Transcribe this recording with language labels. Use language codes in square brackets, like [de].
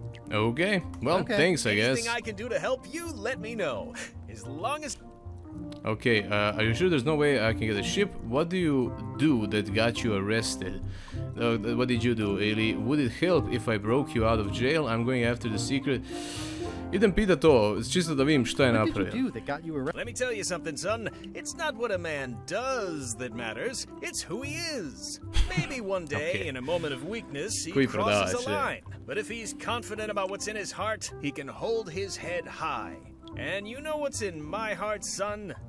[en] Okay, well, thanks, I guess. Anything I can do to help you, let me know. As long as... Okay, are you sure there's no way I can get a ship? What do you do that got you arrested? What did you do, Ili? Would it help if I broke you out of jail? I'm going after the secret. [hr] Idem pita to, čisto da vidim šta je [en] What did [hr] napravio. [en] you do that got you arrested? Let me tell you something, son. It's not what a man does that matters. It's who he is. Maybe one day, in a moment of weakness, he crosses a line. But if he's confident about what's in his heart, he can hold his head high. And you know what's in my heart, son?